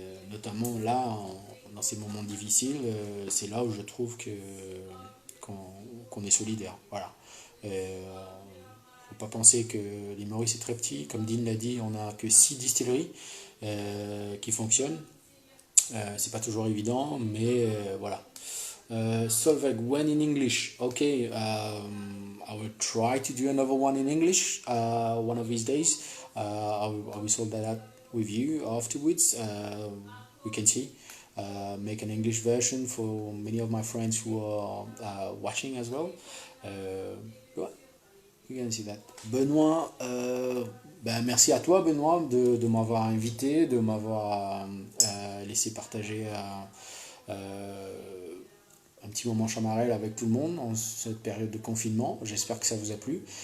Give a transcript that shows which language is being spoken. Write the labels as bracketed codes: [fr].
[fr] Notamment là, dans ces moments difficiles, c'est là où je trouve qu'on, qu'on est solidaire. Voilà. Faut pas penser que l'île Maurice est très petit. Comme Dean l'a dit, on n'a que 6 distilleries qui fonctionnent. C'est pas toujours évident, mais voilà. [en] Solveig, when in English? Okay, I will try to do another one in English one of these days. I will sort that out with you afterwards. We can see. Make an English version for many of my friends who are watching as well. Ouais, we can see that. [fr] Benoît, ben merci à toi Benoît de m'avoir invité, de m'avoir laissé partager un petit moment chamarel avec tout le monde en cette période de confinement. J'espère que ça vous a plu.